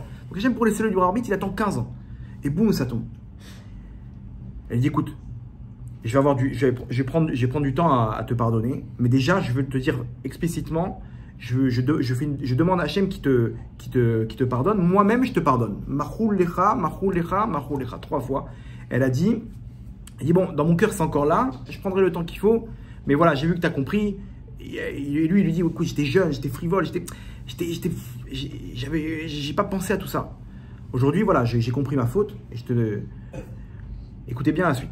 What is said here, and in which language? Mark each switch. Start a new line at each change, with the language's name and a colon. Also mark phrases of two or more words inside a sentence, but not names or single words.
French: Donc Hachem, pour laisser le libre arbitre, il attend 15 ans. Et boum, ça tombe. Elle dit, écoute, je vais prendre du temps à te pardonner, mais déjà, je veux te dire explicitement, je demande à Hachem qui te pardonne, moi-même je te pardonne.
Hebrew: מחולה לך, מחולה לך, מחולה לך, 3 fois.
French: Elle dit, bon, dans mon cœur c'est encore là, je prendrai le temps qu'il faut, mais voilà, j'ai vu que tu as compris. Et lui, il lui dit, écoute, j'étais jeune, j'étais frivole, j'ai pas pensé à tout ça. Aujourd'hui, voilà, j'ai compris ma faute, et écoutez bien la suite.